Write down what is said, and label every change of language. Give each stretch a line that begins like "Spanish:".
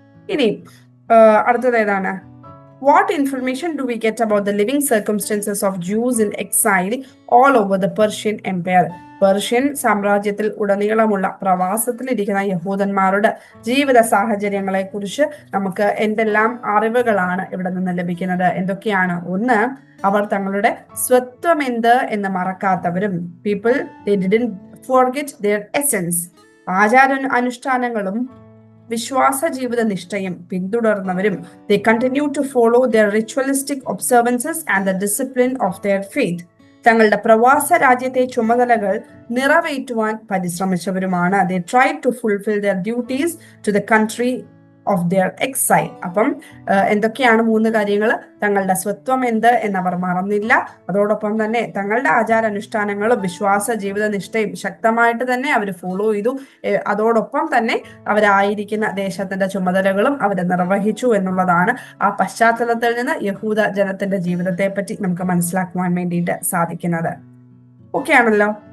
Malayalam: ഇനി അടുത്തത് ഏതാണ്?
English: What information do we get about the living circumstances of Jews in exile all over the Persian Empire?
Malayalam: Persian സാമ്രാജ്യത്തിൽ ഉടനീളമുള്ള പ്രവാസത്തിലിരിക്കുന്ന യഹൂദന്മാരുടെ ജീവിത സാഹചര്യങ്ങളെ കുറിച്ച് നമുക്ക് എന്തെല്ലാം അറിവുകളാണ് ഇവിടെ നിന്ന് ലഭിക്കുന്നത്? എന്തൊക്കെയാണ്? ഒന്ന്, അവർ തങ്ങളുടെ സ്വത്വം എന്ത് എന്ന് മറക്കാത്തവരും.
English: People they didn't forget their essence.
Malayalam: ആചാര അനുഷ്ഠാനങ്ങളും വിശ്വാസ ജീവിത നിഷ്ഠയും പിന്തുടർന്നവരും.
English: They continue to follow their ritualistic observances and the discipline of their faith.
Malayalam: തങ്ങളുടെ പ്രവാസ രാജ്യത്തെ ചുമതലകൾ നിറവേറ്റുവാൻ പരിശ്രമിച്ചവരുമാണ്.
English: They tried to fulfill their duties to the country of their exile.
Malayalam: അപ്പം എന്തൊക്കെയാണ് 3 കാര്യങ്ങൾ? തങ്ങളുടെ സ്വത്വം എന്ത് എന്നവർ മറന്നില്ല. അതോടൊപ്പം തന്നെ തങ്ങളുടെ ആചാരാനുഷ്ഠാനങ്ങളും വിശ്വാസ ജീവിത നിഷ്ഠയും ശക്തമായിട്ട് തന്നെ അവർ ഫോളോ ചെയ്തു. അതോടൊപ്പം തന്നെ അവരായിരിക്കുന്ന ദേശത്തിന്റെ ചുമതലകളും അവർ നിർവഹിച്ചു എന്നുള്ളതാണ്. ആ പശ്ചാത്തലത്തിൽ നിന്ന് യഹൂദ ജനത്തിന്റെ ജീവിതത്തെ പറ്റി നമുക്ക് മനസ്സിലാക്കുവാൻ വേണ്ടിയിട്ട് സാധിക്കുന്നത്. ഓക്കെ ആണല്ലോ.